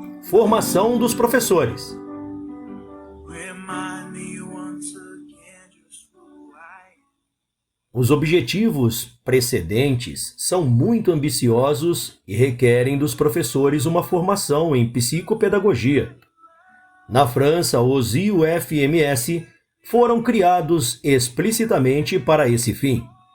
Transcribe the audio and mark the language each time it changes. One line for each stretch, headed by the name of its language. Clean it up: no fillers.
Portuguese: Formação dos professores.
English: Remind me once again just who I am.
Portuguese: Os objetivos precedentes são muito ambiciosos e requerem dos professores uma formação em psicopedagogia. Na França, os IUFMS foram criados explicitamente para esse fim.